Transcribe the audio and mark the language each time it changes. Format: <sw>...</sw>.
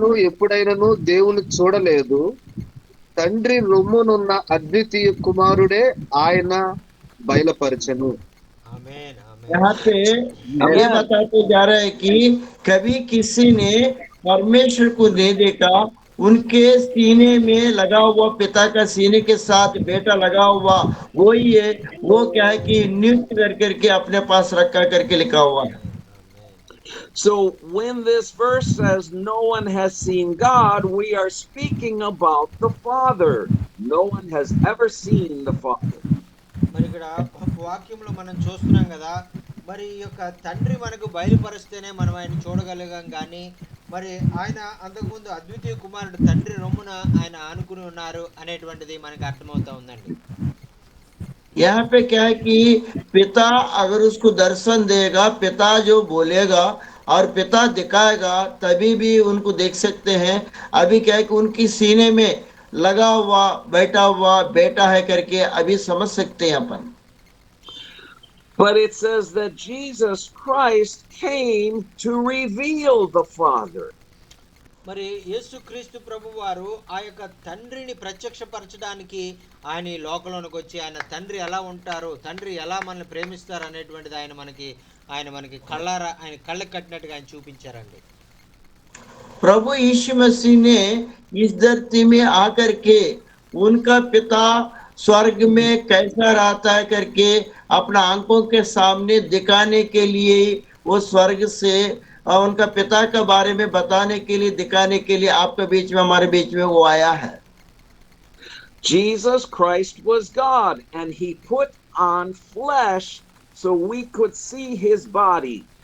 <te>ఎప్పుడైనాను దేవుని చూడలేదు, తండ్రి రొమ్మునున్న అద్వితీయ కుమారుడే ఆయన బయలుపరచెను. ఆమేన్, ఆమేన్.</te> <hi>यहाँ पे ये बताते जा रहा है कि कभी किसी ने परमेश्वर को नहीं देखा, उनके सीने में लगा हुआ पिता का सीने के साथ बेटा लगा हुआ वही है, वो क्या है कि नियुक्त कर करके अपने पास रखा करके लिखा हुआ है।</hi> <en>So when this verse says no one has seen God, we are speaking about the Father. No one has ever seen the Father.</en> <te>మరి ఇక్కడ వాక్యంలో మనం చూస్తున్నాం కదా, మరి ఈ యొక్క తండ్రి మనకు బయలుపరిస్తేనే మనం ఆయన చూడగలిగాం కానీ మరి ఆయన అంతకుముందు అద్వితీయ కుమారుడు తండ్రి రొమ్మున ఆయన ఆనుకుని ఉన్నారు అనేటువంటిది మనకు అర్థమవుతా ఉందండి.</te> <hi>यहाँ पे क्या है कि पिता अगर उसको दर्शन देगा, पिता जो बोलेगा और पिता दिखाएगा, तभी भी उनको देख सकते हैं। अभी क्या है कि उनकी सीने में लगा हुआ बैठा हुआ बेटा है करके अभी समझ सकते हैं अपन।</hi> <en>But it says that Jesus Christ came to reveal the Father.</en> <te>మరి యేసుక్రీస్తు ప్రభు వారు ఆ యొక్క తండ్రిని ప్రత్యక్షపరచడానికి ఆయన ఈ లోకంలోనికి వచ్చి ఆయన తండ్రి ఎలా ఉంటారు, తండ్రి ఎలా మనల్ని ప్రేమిస్తారు అనేటువంటిది ఆయన మనకి కళ్ళారా ఆయన కళ్ళకి కట్టినట్టుగా ఆయన చూపించారండి.</te> <hi>प्रभु यीशु मसीह ने इस धरती में आकर के उनका पिता स्वर्ग में कैसा रहता है करके अपना आंखों के सामने दिखाने के लिए वो स्वर्ग से उनका पिता के बारे में बताने के लिए, दिखाने के लिए आपके बीच में, हमारे बीच में वो आया है।</hi> <en>Jesus Christ was God and he put on flesh so we could see his body.</en>